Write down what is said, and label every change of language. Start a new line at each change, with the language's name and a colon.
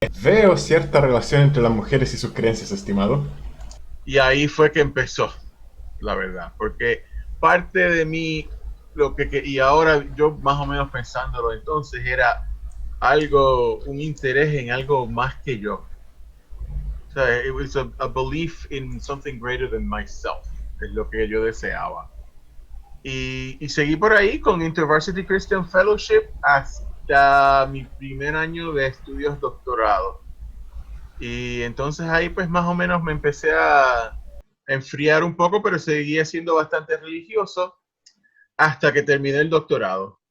Spanish: Veo cierta relación entre las mujeres y sus creencias, estimado. Y ahí fue que empezó, la verdad, porque parte de mí, y ahora yo más o menos pensándolo entonces, era un interés en algo más que yo. O sea,
English: it was a belief in something greater than myself,
Spanish: es lo que yo deseaba. Y seguí por ahí con InterVarsity Christian Fellowship hasta mi primer año de estudios doctorado. Y entonces ahí pues más o menos me empecé a enfriar un poco, pero seguía siendo bastante religioso hasta que terminé el doctorado.